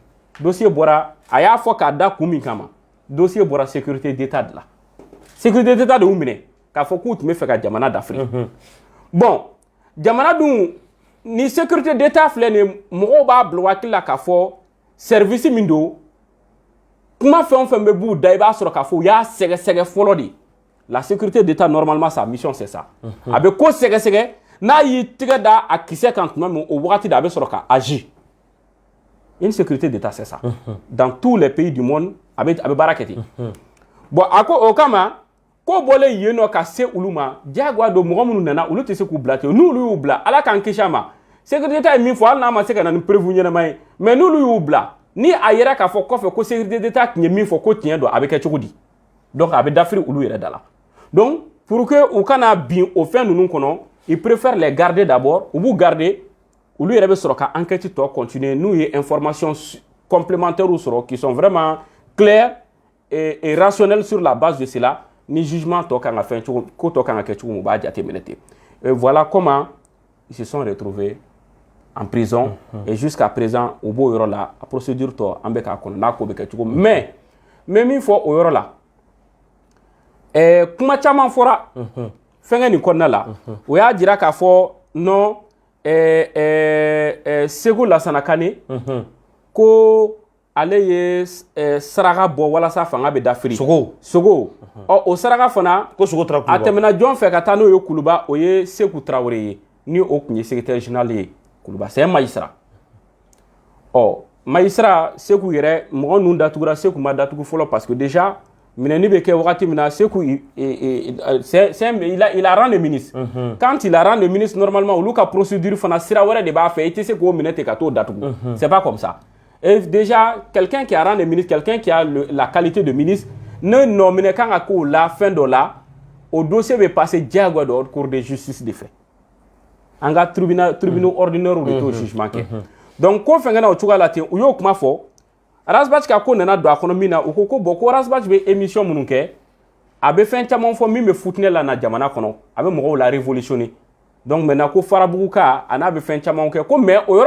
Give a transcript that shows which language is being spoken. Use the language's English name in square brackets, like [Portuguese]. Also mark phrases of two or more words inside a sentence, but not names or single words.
[Bambara] dossier bɔra a y'a fɔ k'a da kun min kama dossier bɔra [French] sécurité d'état de la sécurité d'état de [Bambara] y'u minɛ k'a fɔ k'u tun bɛ fɛ ka jamana dafiri bon jamana dun ni [French] sécurité d'état [Bambara] filɛ nin mɔgɔw b'a bila hakili la k'a fɔ service min don kuma fɛn o fɛn bɛ b'u da i b'a sɔrɔ k'a fɔ u y'a sɛgɛsɛgɛ fɔlɔ [French] de la sécurité d'état normalement sa mission c'est ça [Bambara] a bɛ ko sɛgɛsɛgɛ n'a y'i tigɛ da a kisɛ kan tuma min o wagati de a bɛ sɔrɔ ka [French] agir une sécurité d'état c'est ça dans tous les pays du monde [Bambara] a bɛ baara kɛ ten bon a ko o kama ko bɔlen yen nɔ ka se olu ma diyagoya don mɔgɔ minnu nana olu tɛ se k'u bila ten n'olu y'u bila ala k'an kisi a ma [French] sécurité d'état [Bambara] ye min fɔ hali n'a ma se ka na ni preuve ɲɛnama ye mais n'olu y'u bila ni a yɛrɛ k'a fɔ kɔfɛ ko [French] sécurité d'état [Bambara] tun ye min fɔ ko tiɲɛ don a bɛ kɛ cogo di donc a bɛ dafiri olu yɛrɛ da la [French] donc pour que [Bambara] u kana bin o fɛn ninnu kɔnɔ [French] ils préfèrent les garder d'abord [Bambara] u b'u garder olu yɛrɛ bɛ sɔrɔ ka enquête tɔ continuer n'u ye [French] information complémentaires [Bambara] sɔrɔ [French] qui sont vraiment clairs et rationnels sur la base de cela [Bambara] ni jugement tɔ kan ka fɛn cogo ko tɔ kan ka kɛ cogo min u b'a jateminɛ ten [French] et voilà comment ils se sont retrouvés en prison et jusqu'à présent [Bambara] u b'o yɔrɔ la a procédure tɔ an bɛ k'a kɔnɔ n'a ko bɛ kɛ cogo min mais min fɔ o yɔrɔ la kuma caman fɔra fɛnkɛ nin kɔnɔna la o y'a jira k'a fɔ non Segu Lassana Kane ko ale ye saraka bɔ walasa fanga bɛ dafiri Sogo o saraka fana ko Sogo taara Kuluba a tɛmɛna jɔn fɛ ka taa n'o ye Kuluba o ye Seku Traoré ye ni o tun ye [French] secrétaire général [Bambara] ye Kuluba [French] c'est un magistrat magistrat [Bambara] Seku yɛrɛ mɔgɔ ninnu datugura Seku ma datugu fɔlɔ [French] parce que déjà [Bambara] minɛni bɛ kɛ wagati min na Seku [French] il a rang de ministre quand il a rang de ministre normalement [Bambara] olu ka procédure fana sira wɛrɛ de b'a fɛ i tɛ se k'o minɛ ten ka t'o datugu [French] c'est pas comme ça et déjà quelqu'un qui a rang de ministre quelqu'un qui a la qualité de ministre ne nominé [Bambara] kan ka k'o la fɛn dɔ la o dossier bɛ passer diyagoya de [French] haute cour de justice [Bambara] de fɛ an ka [French] tribunaux ordinaires [Bambara] de t'o jugement kɛ donc ko fɛnkɛ na o cogoya la ten u y'o kuma fɔ Rasbach ka ko nana don a kɔnɔ min na u ko ko bon ko Rasbach bɛ émission minnu kɛ a bɛ fɛn caman fɔ min bɛ futinɛ la na jamana kɔnɔ a bɛ mɔgɔw la révolutionner [French] donc maintenant [Bambara] ko Farabugu ka a n'a bɛ fɛn caman kɛ ko mais o yɔrɔ